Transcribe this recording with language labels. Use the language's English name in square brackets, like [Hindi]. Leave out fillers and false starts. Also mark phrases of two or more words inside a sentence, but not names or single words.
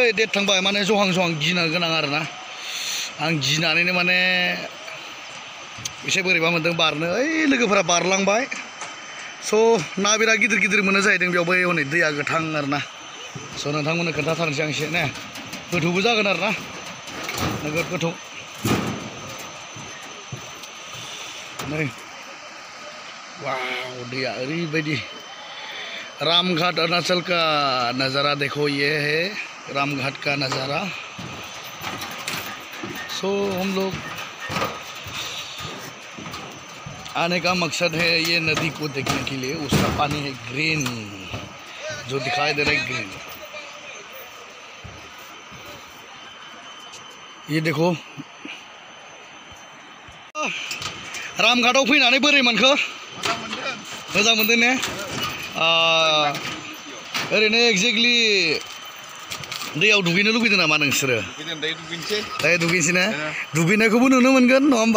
[Bodo] डेट थांबाय माने जहां गिनो गोनां आरोना आं गिनानैनो माने एसे बोरैबा मोन्दों बारनो ओइ लोगोफोरा बारलांबाय स' ना बिराद गिदिर मोनो जाहैदों बेयावबो हनै दैया गोथां आरोना स' नोंथांमोननो खोन्थाथारनोसै आं एसे ने गोथौबो जागोन आरोना नोगोद गोथौ नै वाव दैया ओरैबायदि [Hindi] रामघाट अरुणाचल का नज़ारा देखो ये है रामघाट का नज़ारा सो हम लोग आने का मकसद है ये नदी को देखने के लिए उसका पानी है ग्रीन जो दिखाई दे रहा है ग्रीन [Bodo] ये देखो रामघाटआव फैनानै बोरै मोनखो मोजां मोनदों ने ओरैनो एक्जेक्टलि दैयाव दुगैनो लुगैदों नामा नोंसोरो दायो दुगैनोसै ने दुगैनायखौबो नुनो मोनगोन नङा होमबा